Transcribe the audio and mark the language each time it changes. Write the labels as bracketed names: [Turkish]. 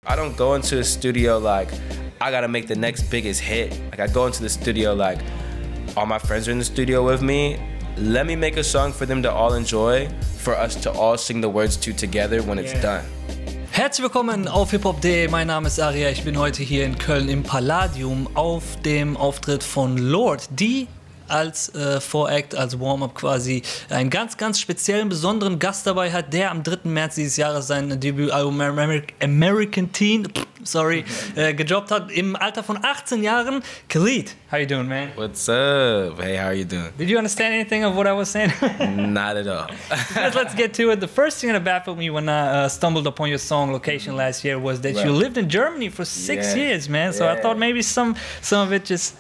[English] I don't go into a studio like, I gotta make the next biggest hit. Like I go into the studio like, all my friends are in the studio with me. Let me make a song for them to all enjoy, for us to all sing the words to together when it's done. [German] Herzlich willkommen auf hiphop.de, mein Name ist ARIA, ich bin heute hier in Köln im Palladium auf dem Auftritt von Lord, die als Voract, als Warm-Up quasi einen ganz, ganz speziellen, besonderen Gast dabei hat, der am 3. März dieses Jahres sein Debütalbum American Teen gedroppt hat, im Alter von 18 Jahren. [English] Khalid, how you doing, man? What's up? Hey, how are you doing? Did you understand anything of what I was saying? Not at all. Let's get to it. The first thing that baffled me when I stumbled upon your song Location last year was that you lived in Germany for 6 years, man. So I thought maybe some of it just...